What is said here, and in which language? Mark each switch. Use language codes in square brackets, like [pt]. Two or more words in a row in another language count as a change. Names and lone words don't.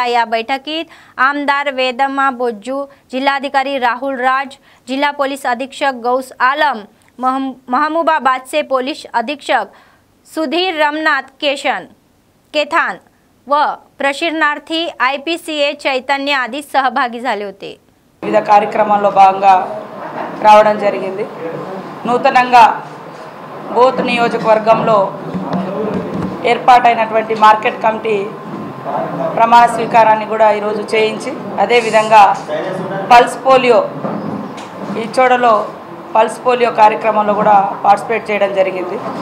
[mr] या बैठकीत आमदार वेदम्मा बोज्जू, जिल्हाधिकारी राहुल राज, जिल्हा पोलीस अधीक्षक गौस आलम, महबूबाबादचे पोलीस अधीक्षक सुधीर रमनाथ केथान व प्रशिक्षणार्थी IPCA చైతన్య आदी सहभागी झाले होते। [te] వివిధ కార్యక్రమాల్లో భాగంగా రావడం జరిగింది। నూతనంగా బోత్ నియోజకవర్గంలో ఏర్పాటైనటువంటి మార్కెట్ కమిటీ ప్రమాణ స్వీకారాన్ని కూడా ఈరోజు చేయించి అదే విధంగా పల్స్ పోలియో ఈ చోడలో పల్స్ పోలియో కార్యక్రమంలో కూడా పార్టిసిపేట్ చేయడం జరిగింది।